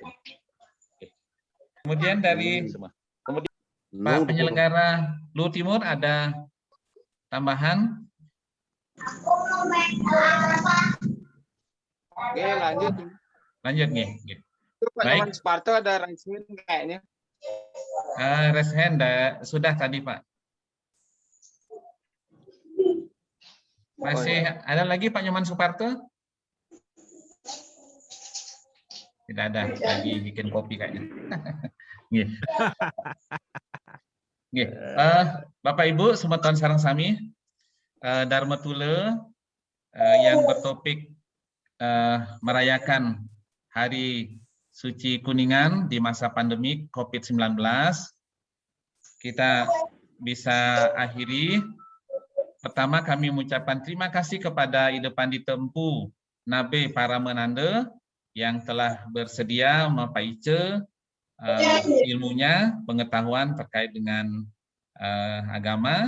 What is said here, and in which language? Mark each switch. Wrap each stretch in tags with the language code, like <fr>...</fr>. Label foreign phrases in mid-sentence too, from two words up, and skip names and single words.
<id>Kemudian dari Pak penyelenggara Luhut Timur ada tambahan? Oke, lanjut. Lanjut nih. Pak Nyoman Suparto ada</id> <en>raise hand</en> <id>kayaknya.</id> <en>Raise hand</en> <id>sudah tadi, Pak. Masih ada lagi Pak Nyoman Suparto? Tidak ada, lagi bikin kopi kayaknya. Bapak Ibu,</id> <ban>semeton sareng sami,</ban> <id>Dharma Tule yang bertopik merayakan Hari Suci Kuningan di masa pandemi COVID-19, kita bisa akhiri. Pertama, kami mengucapkan terima kasih kepada Ida Pandita Empu Nabe Paramenanda yang telah bersedia mempaice ilmunya, pengetahuan terkait dengan agama.</id>